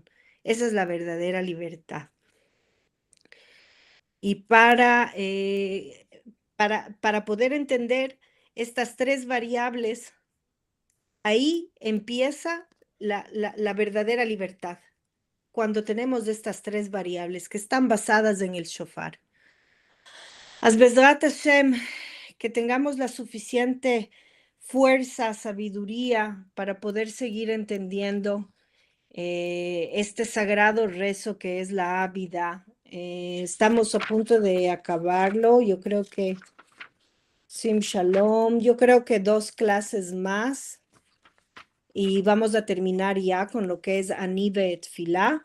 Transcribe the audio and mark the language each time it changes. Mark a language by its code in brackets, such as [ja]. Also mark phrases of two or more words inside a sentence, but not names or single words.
[es] Esa es la verdadera libertad. Y para poder entender estas tres variables, ahí empieza la verdadera libertad, cuando tenemos estas tres variables que están basadas en el shofar. [he] בעזרת השם, [es] que tengamos la suficiente fuerza, sabiduría para poder seguir entendiendo este sagrado rezo que es la Ávida. Estamos a punto de acabarlo. Yo creo que [he] שים שלום, [es] yo creo que 2 clases más y vamos a terminar ya con lo que es [he] אני בתפלה.